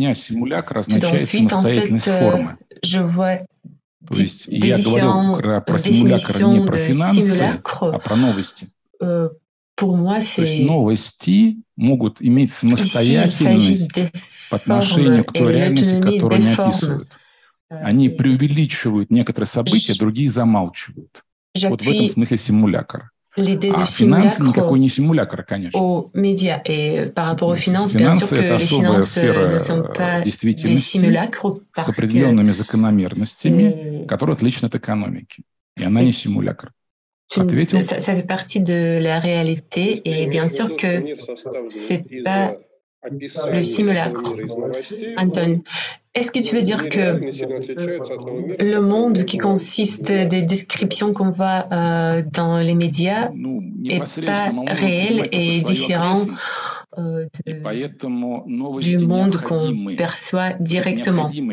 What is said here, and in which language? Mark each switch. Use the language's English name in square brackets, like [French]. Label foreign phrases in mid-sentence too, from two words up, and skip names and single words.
[French] Tout ensuite, en fait, je vois des différentes définitions de simulacre. Pour moi, c'est ici, il s'agit des formes et l'autonomie des formes. [Russian] Они преувеличивают некоторые события, другие замалчивают. Вот в этом смысле симулякр. А финансы никакой не симулякр, конечно. [French] Aux médias et par rapport aux finances, bien sûr que les finances ne sont pas des simulacres [Russian] с определенными закономерностями, которые отличны от экономики. И она не симулякр. Ответил? [French] Ça fait partie de la réalité et bien sûr que c'est pas le simulacre. Anton, est-ce que tu veux dire que le monde qui consiste des descriptions qu'on voit dans les médias n'est pas réel et différent du monde qu'on perçoit directement?